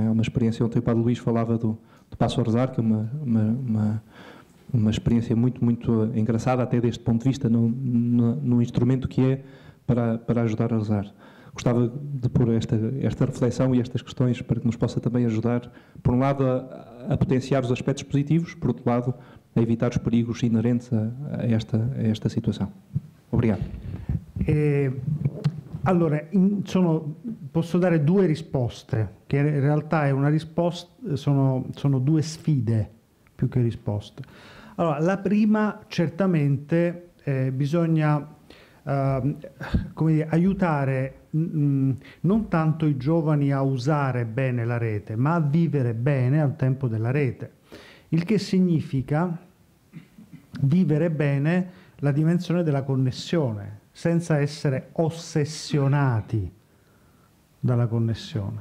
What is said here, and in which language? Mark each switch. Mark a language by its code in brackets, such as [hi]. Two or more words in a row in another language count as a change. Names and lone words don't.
[pt] É uma experiência, ontem o Padre Luís falava do Passo a Rezar, que é uma experiência muito, muito engraçada, até deste ponto de vista, no instrumento que é para ajudar a rezar. Gostava de pôr esta reflexão e estas questões para que nos possa também ajudar, por um lado, a potenciar os aspectos positivos, por outro lado, a evitar os perigos inerentes a esta situação. Obrigado. [it] Allora, posso dare due risposte, che in realtà è una risposta, sono due sfide più che risposte. Allora, la prima, certamente, bisogna come dire, aiutare non tanto i giovani a usare bene la rete, ma a vivere bene al tempo della rete, il che significa vivere bene la dimensione della connessione, senza essere ossessionati dalla connessione.